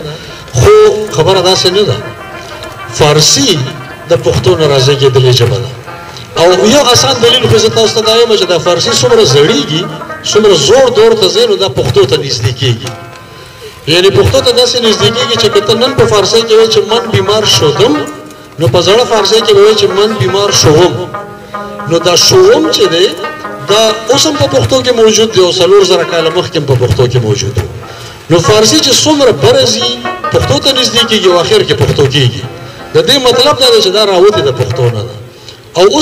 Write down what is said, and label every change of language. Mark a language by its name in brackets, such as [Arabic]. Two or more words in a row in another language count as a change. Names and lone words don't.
[Pashto] خو خبره داسې نه ده، فارسي د پښتو نه رازېږېدلې ژبه ده. او یو اسان دلیل خو زه تاسو ته دا یم چې دا فارسي څومره زړېږي، څومره زوړ دور ته ځي نو دا پښتو ته نږدې کېږي. یعنی پښتو ته داسې نږدې کېږي چې که ته نن په فارسي کې وایې چې [Persian] من بیمار شدم [Pashto] نو په زړه فارسي کې وایې چې [Persian] من بیمار شوم [Pashto] نو دا شوم چې دی دا اوس هم په پښتو کې موجود دی او 4000 کاله مخکې هم په پښتو کې موجود دی نو فارسي چې څومره برزي پښتو ته نږدې کېږي او اخر کې پښتو کېږي د دې مطلب دا دی چې دا راوتې د پښتو نه ده او اوس